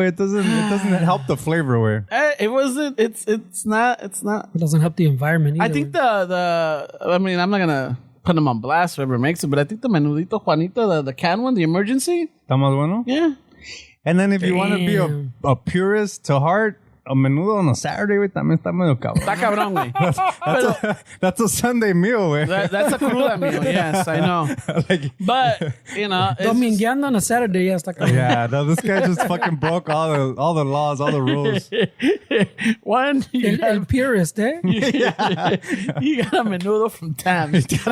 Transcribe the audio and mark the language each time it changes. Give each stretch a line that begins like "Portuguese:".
English: It doesn't help the flavor way. It wasn't. It's not. It doesn't help the environment either. I think I mean, I'm not gonna put them on blast, whoever makes it, but I think the menudito Juanita, the can one, the emergency.
Spanish: ¿Está más bueno?
English: Yeah. And then if you want to be a purist to heart, a menudo on a Saturday, güey,
Spanish: también está medio cabrón. Está cabrón, güey.
English: That's a Sunday meal, güey. That's a cruda meal, yes, I know. Like, but, you know.
Spanish: Domingueando
English: on a Saturday,
Spanish: ya está cabrón.
English: yeah, no, this guy just fucking broke all the laws, all the rules. One,
Spanish: El purist, eh?
English: you got a menudo from Tams.